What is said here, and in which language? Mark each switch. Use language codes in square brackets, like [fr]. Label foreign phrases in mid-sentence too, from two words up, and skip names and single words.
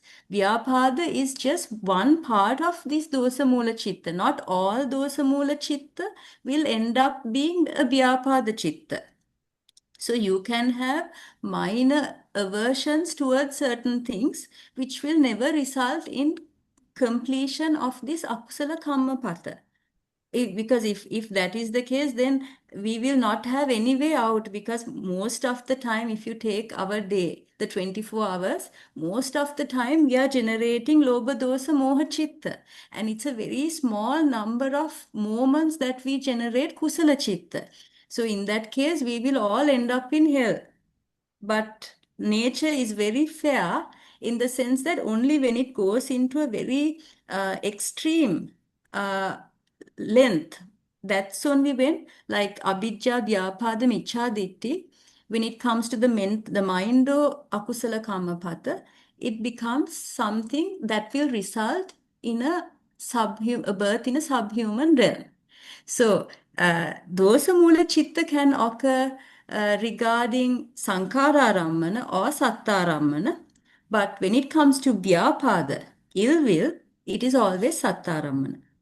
[en] Vyapada is just one part of this [pi] dosa mula chitta. [en] Not all [pi] dosa mula chitta [en] will end up being a [pi] vyapada chitta. [en] So you can have minor aversions towards certain things which will never result in completion of this [pi] akusala kamma pata. [en] Because if that is the case, then we will not have any way out, because most of the time, if you take our day, the 24 hours, most of the time we are generating [pi] lobha dosa moha chitta, [en] and it's a very small number of moments that we generate [pi] kusala chitta. [en] So in that case, we will all end up in hell. But nature is very fair in the sense that only when it goes into a very extreme uh, length, that's only when, like [pi] abhijja, vyapada, michcha, ditti, [en] when it comes to the mind of [pi] akusala kammapata, [en] it becomes something that will result in a birth in a subhuman realm. So, [pi] dosa mula citta [en] can occur regarding saṅkārārammana or sattārammana, but when it comes to vyapada, ill will, it is always sattārammana.